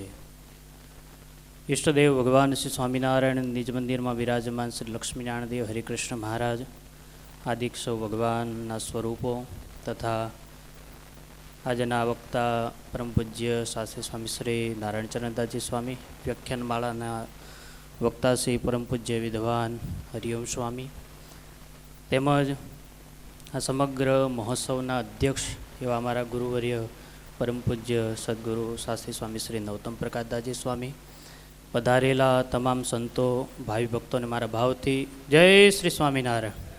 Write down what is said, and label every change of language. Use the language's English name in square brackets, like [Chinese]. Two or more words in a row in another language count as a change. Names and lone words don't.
[Hindi] इष्टदेव भगवान श्री स्वामीनारायण निज मंदिर में विराजमान श्री लक्ष्मीनारायण देव हरिकृष्ण महाराज आदि सौ भगवान स्वरूपों तथा आजना वक्ता परम पूज्य शास्त्री स्वामी श्री नारायण चरणदासजी स्वामी, व्याख्यानमाला वक्ता श्री परम पूज्य विद्वान हरिओम स्वामी [Gujarati] તેમજ આ સમગ્ર મહોત્સવના અધ્યક્ષ એવા અમારા ગુરુવર્ય પરમ પૂજ્ય સદગુરુ શાસ્ત્રી સ્વામી શ્રી નૌતમ પ્રકાશદાસજી સ્વામી, પધારેલા તમામ સંતો ભાવિ ભક્તોને મારા ભાવથી જય શ્રી સ્વામિનારાયણ.